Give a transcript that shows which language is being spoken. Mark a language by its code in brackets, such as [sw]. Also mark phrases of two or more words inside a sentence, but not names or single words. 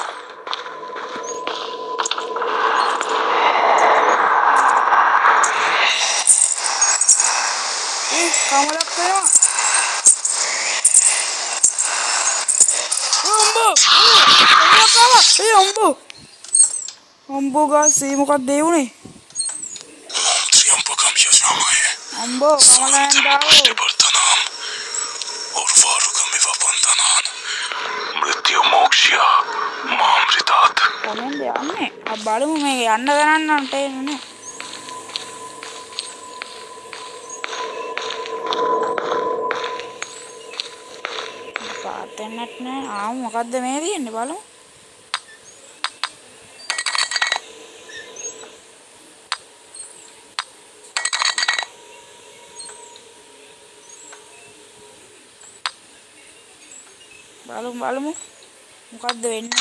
[si] කමලක් වෙනවා. අම්බෝ ගාස් මේ මොකක්ද ඒ උනේ? [sa] त्र्यंबकम यजामहे [si] අම්බෝ කමල නැන්දාවෝ. [sa] और वारुकमिव बन्धनान् मृत्यु मोक्ष्य मामृतात् [si] කොහෙන්ද යන්නේ? බලමු මේක යන්න ගණන් තේරෙන්නේ. පාතෙන්නත් නෑ. මොකද්ද මේ තියෙන්නේ බලමු. බලමු මොකද්ද වෙන්නේ?